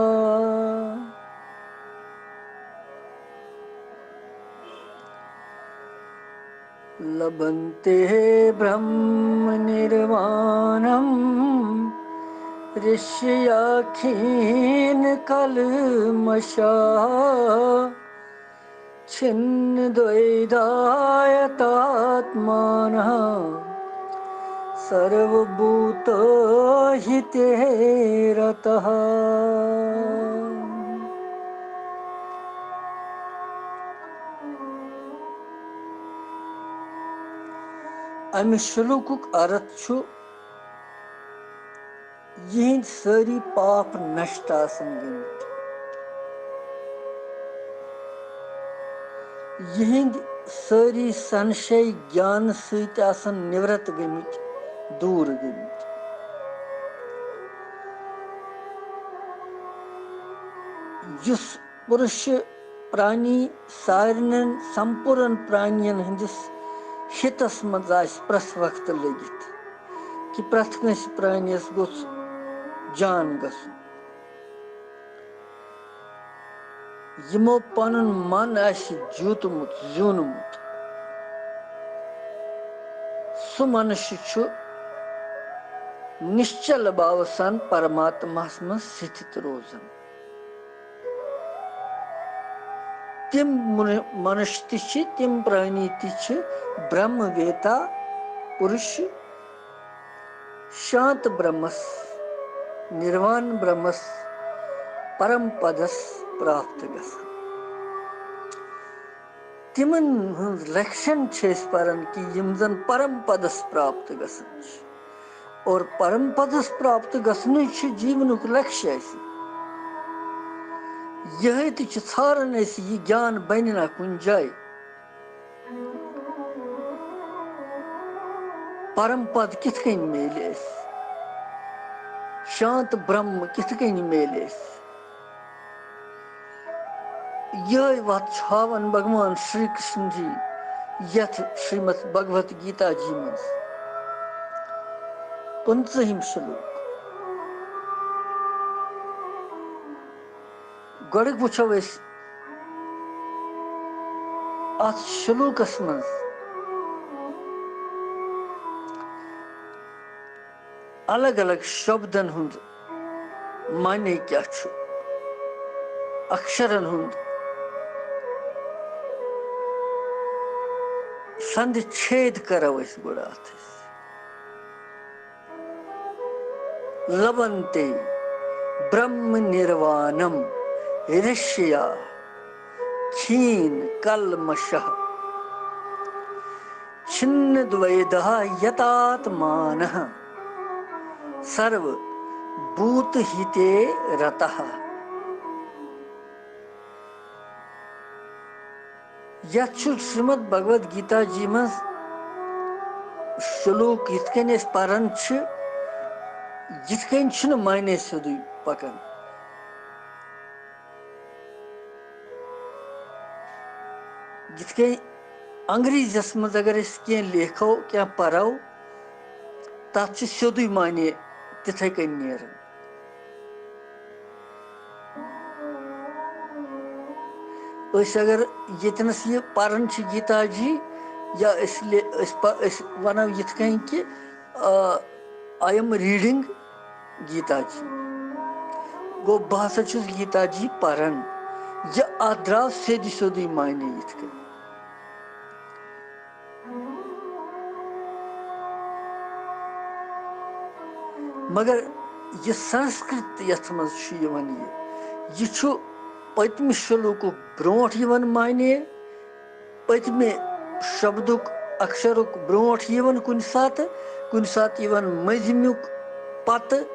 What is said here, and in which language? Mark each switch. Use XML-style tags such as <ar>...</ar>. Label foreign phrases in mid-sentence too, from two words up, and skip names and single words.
<sa>लभन्ते ब्रह्म निर्वाणम ऋषयः क्षीण कल्मषा छिन्न द्वैधायतात्मानः सर्वभूतहिते रतः।</sa> <ks>अमि श्लोकुक अर्थ छु यहिंद सारी पाप नष्ट आसन गमित, यहिंद सारी संशय ज्ञान सहित आसन निवृत्त गमित, दूर गमित। जुस पुरुष प्राणी सारनन संपूर्ण प्राणियन हंदिस हितस मज प्रस वक्त लगित कि प्रथ कस प्राणियस गोस जान गसुन। यमो पनुन मन आसि ज्यूतमुत ज्यूनमुत सु मनुष्य छु निश्चल भाव सन परमात्मास मज स्थित रोजन। तिम मनुष्य तिछ तिम प्राणी तिछ ब्रह्मवेता पुरुष शांत ब्रह्मस निर्वाण ब्रह्मस परम पदस प्राप्त गसन। तिमन हंस लक्षण छेस परन कि यम जन परम पदस प्राप्त गसन छ और परम पदस प्राप्त गसन छ जीवनुक लक्ष्य ऐसी यह तो छारन ऐसी ये ज्ञान बन ना कुन जाए परम पद कित कन मेले शांत ब्रह्म कित कन मेले यह बात छावन भगवान श्री कृष्ण जी यथ श्रीमद् भगवत गीता जी मज 15 श्लोक गड़क वुचो अत श्लोकस मज अलग अलग शब्दन हुंद माने क्या छु अक्षरन हुंद संधिच्छेद करो इस गुड़ा</ks> <sa>लभन्ते ब्रह्म निर्वाणम ऋष्या क्षीण कल्मषः छिन्न द्वैतः यतात्मानः सर्व भूत हिते रतः</sa> <ks>यह श्रीमद् भगवद गीता जी में श्लोक इतकन परन जितकन माने सोदु पकन जितकन अंग्रेजस मज अगर क्या लेखो क्या परो तथ सोदु माने तिथे कन नेरन अगर यतनस ये परन गीता जी या वनो यिथकन कि</ks> <en>I am reading</en> <ks>गीता जी गो बह गीता जी परन यह अत द्राव सेदी सोदी मायने यिथकन मगर यह संस्कृत यथ मज यह पत्म श्लोक ब्रोट माने पत्मे शब्दुक अक्षरुक ब्रोट कुन सात मजमुक पत</ks>